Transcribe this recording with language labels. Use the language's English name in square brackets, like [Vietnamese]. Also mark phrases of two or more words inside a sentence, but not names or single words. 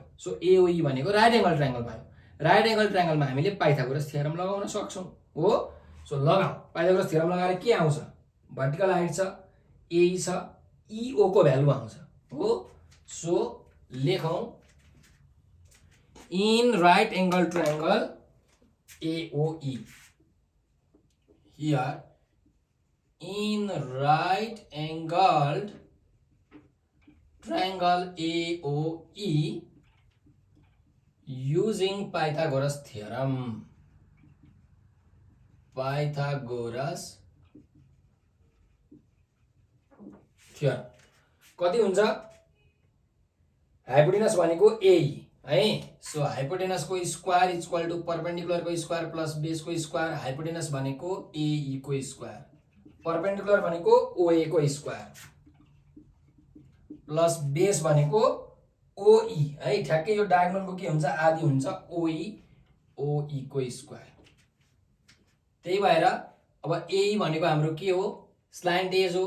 [Nepali] सो एओई भनेको [English] right angle triangle [Nepali] भयो। राइट एंगल ट्रायंगलमा हामीले [English] Pythagoras theorem [Nepali] लगाउन सक्छौं हो। सो लगाऊ। पाइथागोरस थ्योरम लगाएर के आउँछ? [English] vertical height [Nepali] छ, एई छ, इओ को भ्यालु आउँछ हो। [English] सो लेखौं in right angle triangle AOE, here in right angled triangle AOE using Pythagoras theorem. [Nepali] कति हुन्छ? हाइपोटेनस भनेको एई है। सो हाइपोटेनस को [English] square equal to perpendicular [Nepali] को [English] square plus base [Nepali] को स्क्वायर। हाइपोटेनस भनेको एई को स्क्वायर, परपेंडिकुलर भनेको ओए को [English] square plus base [Nepali] भनेको ओई है। ठ्याक्कै यो डायगोनल को के हुन्छ आदि हुन्छ ओई को स्क्वायर। त्यही भएर अब एई भनेको हाम्रो के हो? [English] slant edge [Nepali] हो।